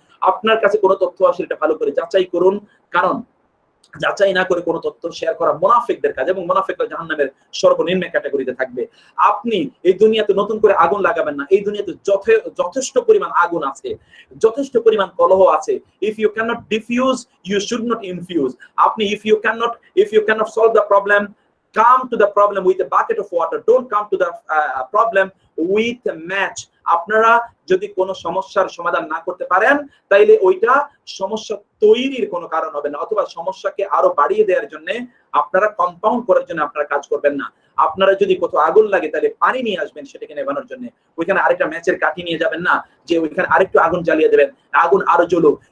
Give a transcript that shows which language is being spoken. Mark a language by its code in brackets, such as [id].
[bn] আপনার কাছে কোনো তথ্য আসলে এটা ভালো করে যাচাই করুন, কারণ যাচাই না করে কোনো তথ্য শেয়ার করা মুনাফিকদের কাজ, এবং মুনাফিকরা জাহান্নামের সর্বনিম্ন ক্যাটাগরিতে থাকবে। আপনি এই দুনিয়াতে নতুন করে আগুন লাগাবেন না। এই দুনিয়াতে যথেষ্ট পরিমাণ আগুন আছে, যথেষ্ট পরিমাণ কলহ আছে। [en] If you cannot defuse, you should not infuse. [bn] আপনি [en] if you cannot solve the problem, come to the problem with a bucket of water. Don't come to the problem with a match. [bn] আপনারা যদি কোনো সমস্যার সমাধান না করতে পারেন, তাইলে ওইটা সমস্যা তৈরির কোনো কারণ হবে না, অথবা সমস্যাকে আরো বাড়িয়ে দেওয়ার জন্য, আপনারা কম্পাউন্ড করার জন্য আপনারা কাজ করবেন না। আপনারা যদি কোথাও আগুন লাগে তাহলে পানি নিয়ে আসবেন সেটাকে নেভানোর জন্য। ওইখানে আরেকটা ম্যাচের কাঠি নিয়ে যাবেন না যে ওইখানে আরেকটু আগুন জ্বালিয়ে দেবেন, আগুন আরো জ্বলুক।